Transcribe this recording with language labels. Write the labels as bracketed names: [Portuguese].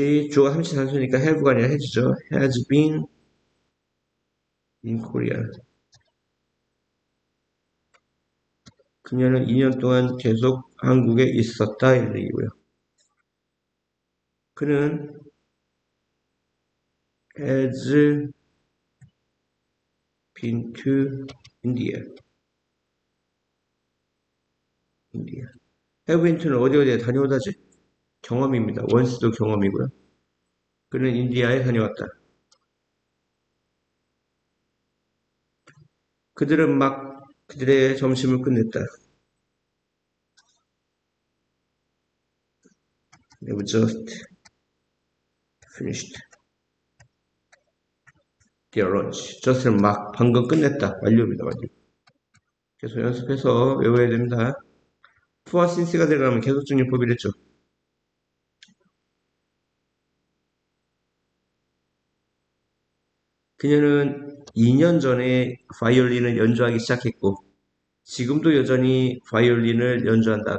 [Korean] 주어가 34수니까 have가 아니라 has죠. [English] has been in Korea. [Korean] 그녀는 2년 동안 계속 한국에 있었다 이런 얘기고요. 그는 [English] has been to India. have been to [Korean] 는 어디 어디에 다녀오다지? 경험입니다. once도 경험이고요. 그는 인디아에 다녀왔다. 그들은 막 그들의 점심을 끝냈다. [English] They were just finished their lunch. [Korean] just는 막 방금 끝냈다. 완료입니다. 완료. 계속 연습해서 외워야 됩니다. to와 since가 들어가면 계속적용법이랬죠. 그녀는 2년 전에 바이올린을 연주하기 시작했고 지금도 여전히 바이올린을 연주한다.